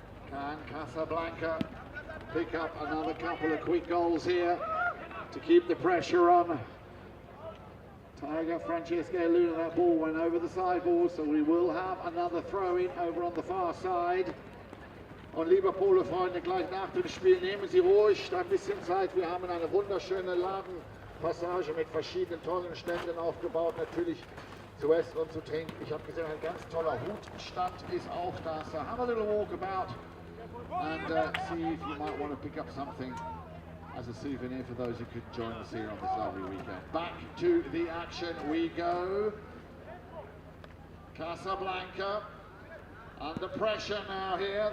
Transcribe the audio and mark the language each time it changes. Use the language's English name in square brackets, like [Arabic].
[English] Can Casablanca pick up another couple of quick goals here to keep the pressure on Tiger, Francesco Luna? That ball went over the sideboard, so we will have another throw-in over on the far side. [German] Und lieber Polo-Freunde, gleich nach dem Spiel nehmen Sie ruhig ein bisschen Zeit. Wir haben eine wunderschöne Ladenpassage mit verschiedenen tollen Ständen aufgebaut. Natürlich zu essen und zu trinken. Ich habe gesehen, ein ganz toller Hutstand ist auch da. [English] So have a little walk about and see if you might want to pick up something as a souvenir for those who could join us here on this lovely weekend. Back to the action we go. Casablanca under pressure now here.